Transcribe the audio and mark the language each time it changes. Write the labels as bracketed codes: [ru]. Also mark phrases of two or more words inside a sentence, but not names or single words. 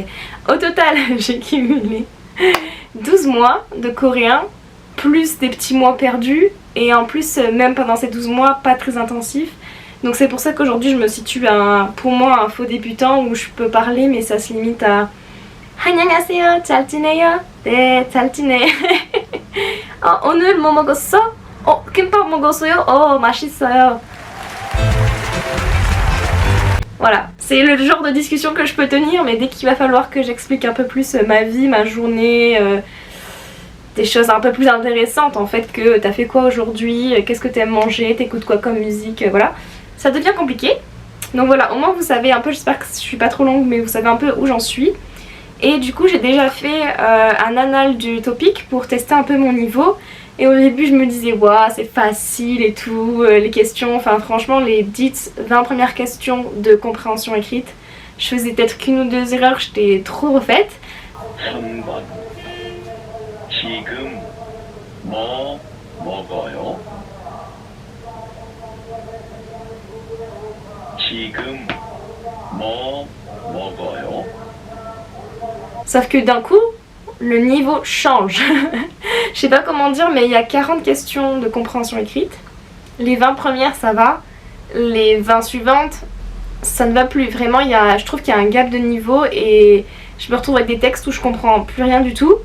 [fr] Au total j'ai cumulé 12 mois de coréen plus des petits mois perdus. Et en plus même pendant ces 12 mois pas très intensifs. Donc c'est pour ça qu'aujourd'hui je me situe à pour moi un faux débutant où je peux parler mais ça se limite à [ko] 안녕하세요, 잘 지내요? 네, 잘 지내. 오늘 뭐 먹었어? 김밥 먹었어요? 맛있어요. [fr] Voilà, c'est le genre de discussion que je peux tenir, mais dès qu'il va falloir que j'explique un peu plus ma vie, ma journée, des choses un peu plus intéressantes en fait, que t'as fait quoi aujourd'hui, qu'est-ce que t'aimes manger, t'écoutes quoi comme musique, voilà. Ça devient compliqué. Donc voilà, au moins vous savez un peu, j'espère que je suis pas trop longue, mais vous savez un peu où j'en suis. Et du coup j'ai déjà fait un annal du TOPIK pour tester un peu mon niveau. Et au début je me disais waouh c'est facile et tout, les questions, enfin franchement les 10-20 premières questions de compréhension écrite, je faisais peut-être qu'une ou 2 erreurs, j'étais trop refaite. [ko] 3번 지금 뭐 먹어요? 지금 뭐 먹어요? [fr] Sauf que d'un coup, le niveau change. Je sais pas comment dire, mais il y a 40 questions de compréhension écrite. Les 20 premières, ça va. Les 20 suivantes, ça ne va plus. Vraiment, je trouve qu'il y a un gap de niveau et je me retrouve avec des textes où je comprends plus rien du tout.